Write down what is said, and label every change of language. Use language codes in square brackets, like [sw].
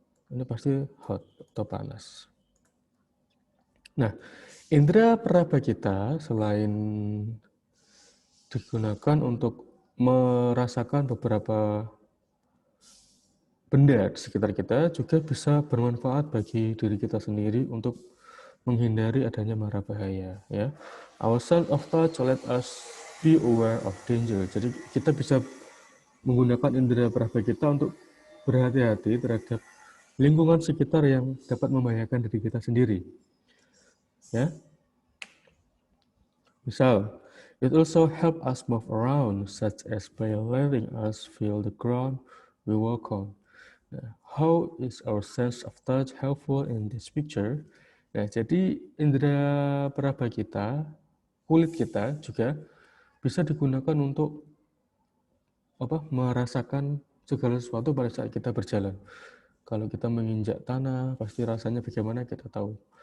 [id] Ini pasti hot atau panas. Nah, indera peraba kita selain digunakan untuk merasakan beberapa benda di sekitar kita, juga bisa bermanfaat bagi diri kita sendiri untuk menghindari adanya mara bahaya. [en] Ya, our sense of touch let us be aware of danger. [id] Jadi kita bisa menggunakan indera peraba kita untuk berhati-hati terhadap lingkungan sekitar yang dapat membahayakan diri kita sendiri. Ya, misal, [en] it also help us move around, such as by letting us feel the ground we walk on. How is our sense of touch helpful in this picture? [id] Nah, jadi indera peraba kita, kulit kita juga bisa digunakan untuk merasakan segala sesuatu pada saat kita berjalan. Kalau kita menginjak tanah, pasti rasanya bagaimana kita tahu.